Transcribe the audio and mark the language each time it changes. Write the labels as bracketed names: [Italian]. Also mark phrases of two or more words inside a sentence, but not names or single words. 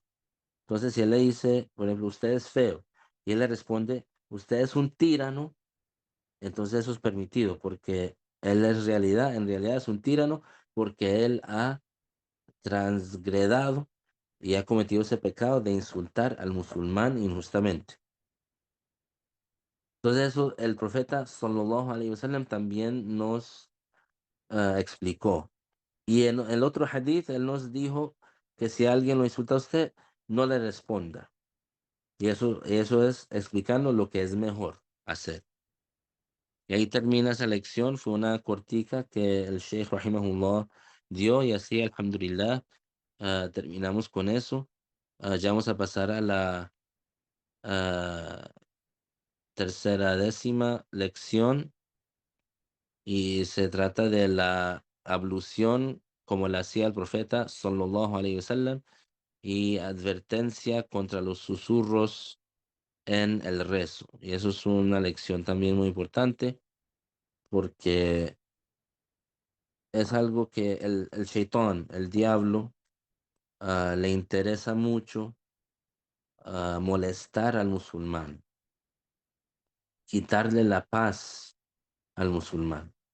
[Spanish] Entonces, si él le dice, por ejemplo, usted es feo, y él le responde, usted es un tirano, entonces eso es permitido, porque él es realidad, en realidad es un tirano, porque él ha transgredado y ha cometido ese pecado de insultar al musulmán injustamente. Entonces, eso el profeta [Arabic] صلى الله عليه وسلم [Spanish] también nos explicó. Y en el otro hadith, él nos dijo que si alguien lo insulta a usted, no le responda. Y eso es explicando lo que es mejor hacer. Y ahí termina esa lección. Fue una cortica que el Sheikh Rahimahullah dio y así, alhamdulillah, terminamos con eso. Ya vamos a pasar a la ah, tercera décima lección y se trata de la ablución como la hacía el profeta [Arabic] صلى الله عليه وسلم [Spanish] y advertencia contra los susurros en el rezo. Y eso es una lección también muy importante porque es algo que el shaitán, el diablo, le interesa mucho molestar al musulmán, quitarle la paz al musulmán.